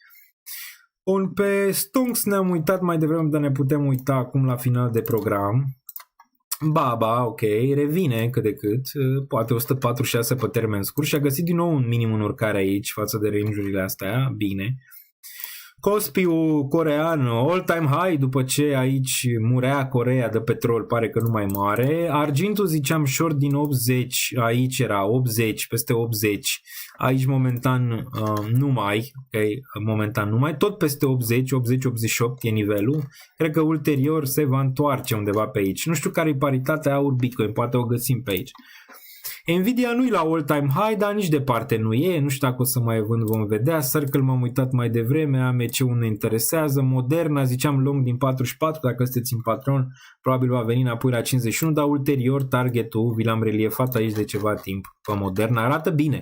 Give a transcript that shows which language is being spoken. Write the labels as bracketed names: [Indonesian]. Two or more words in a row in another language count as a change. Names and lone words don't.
[Romanian] Pe Stonks ne-am uitat mai devreme, dar ne putem uita acum la final de program. Baba, ok, revine cât de cât, poate 146 pe termen scurt și a găsit din nou un minim în urcare aici față de range-urile astea, bine. Cospiul corean, [English] all-time high [Romanian] după ce aici murea Coreea de petrol, pare că nu mai moare. Argintul ziceam short din 80, aici era 80, peste 80. Aici momentan nu mai, okay, momentan nu mai, tot peste 80, 80-88 e nivelul. Cred că ulterior se va întoarce undeva pe aici. Nu știu care e paritatea aur-bitcoin, poate o găsim pe aici. Nvidia nu e la [English] all-time high, [Romanian] dar nici departe nu e. Nu știu dacă o să mai vând, vom vedea. Circle m-am uitat mai devreme, AMC-ul ne interesează. Moderna, ziceam long din 44, dacă sunteți în Patreon, probabil va veni înapoi la 51, dar ulterior targetul, vi l-am reliefat aici de ceva timp pe Moderna. Arată bine.